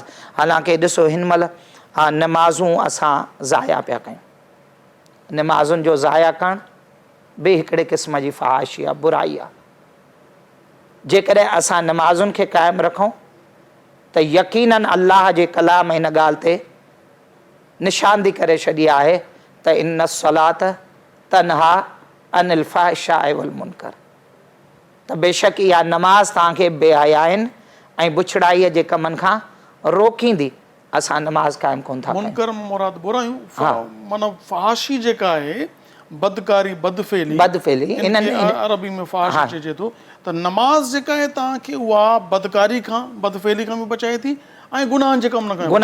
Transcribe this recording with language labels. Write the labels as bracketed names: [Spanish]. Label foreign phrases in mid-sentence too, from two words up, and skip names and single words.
[Sindhi] हालांकि ॾिसो हिन महिल नमाज़ूं असां ज़ाया पिया कयूं, नमाज़ुनि जो ज़ाया करणु ॿिए हिकिड़े क़िस्म जी फहाशी आहे, बुराई आहे। जेकॾहिं असां नमाज़ुनि खे क़ाइमु रखूं त यकीनन अल्लाह जे कलाम हिन ॻाल्हि ते निशानदी करे छॾी आहे त [Arabic] إن الصلاة تنهى عن الفحشاء والمنكر, [Sindhi] त बेशक इहा नमाज़ तव्हांखे बेहयाइनि ऐं बुछड़ाईअ जे कमनि खां रोकींदी। असां नमाज़ क़ाइमु कोन था कयूं। मुनकर मुराद बुरायूं, माना फहाशी जेका आहे बदकारी बदफेली इन्हनि अरबी में फहाशी चइजे थो, त नमाज़ जेका आहे तव्हांखे उहा बदकारी खां बदफेली खां बि बचाए थी ऐं गुनाहनि जे कम खां,